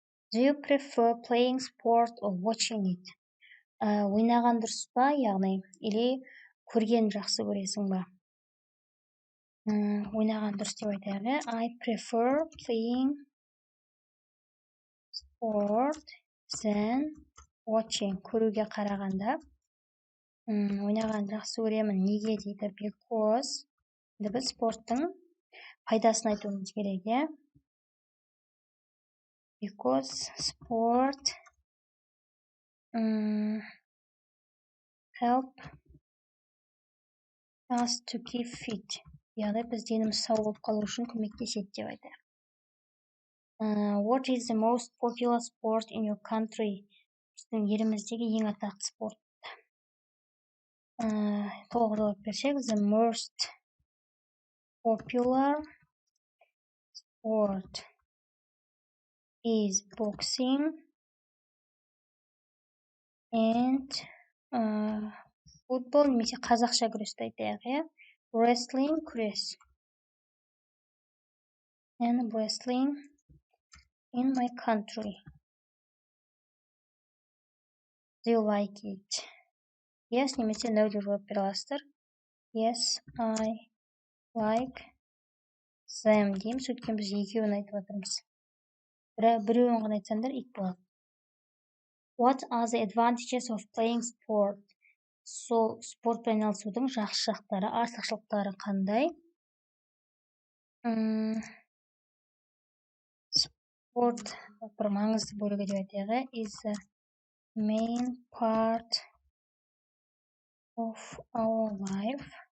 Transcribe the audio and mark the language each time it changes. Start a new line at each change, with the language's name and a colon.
English: Do you prefer playing sport or watching it?
Kazakh: Ойнаған дұрыс па, яғни, или көрген жақсы көресің ба? Ойнаған дұрыс деп айтайық.
English: I prefer playing sport than watching.
Kazakh: Көруге қарағанда ойнаған жақсы көремін. Неге дейді?
English: Because
Kazakh: біз спорттың пайдасын айтуымыз керек,
English: Because sport help us to keep fit.
Kazakh: Яғни біз деніміз сау болып қалу үшін көмектеседі деп айтайық.
English: What is the most popular sport in your country?
Kazakh: Біздің еліміздегі ең атақты спорт. Толық жауап берсек,
English: the most popular sport is boxing and football,
Kazakh: немесе қазақша күресті айтайық,
English: wrestling, күрес. And wrestling in my country. Do you like it? Yes,
Kazakh: немесе no деп жауап бере аласыздар.
English: Yes, I like them
Kazakh: дейміз, өйткені біз екеуін айтып жатырмыз. Біреуін ғана айтсаңдар ит болады.
English: What are the advantages of playing sport?
Kazakh: Сол спортпен айналысудың жақсы жақтары, артықшылықтары қандай? Спорт бір маңызды бөлігі деп айтайық,
English: is the main part of our life.